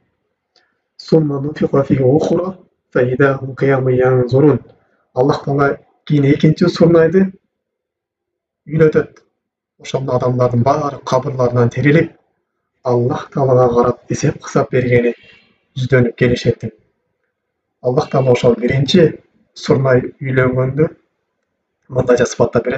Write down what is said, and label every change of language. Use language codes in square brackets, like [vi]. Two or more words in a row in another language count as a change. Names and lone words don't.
[ar] ثم نفخ في أخرى فإذا هم قيام ينظرون. [ky] Аллах Таала кийин экинчи сурнайды үйлөтөт. Ошондо адамдардын баары кабырларынан тирилип, Аллах Таалага карап эсеп кысап бергени жүздөнүп келишет дейт. Аллах Таала ошол биринчи сурнай үйлөнгөндө мындайча сыпаттап берет.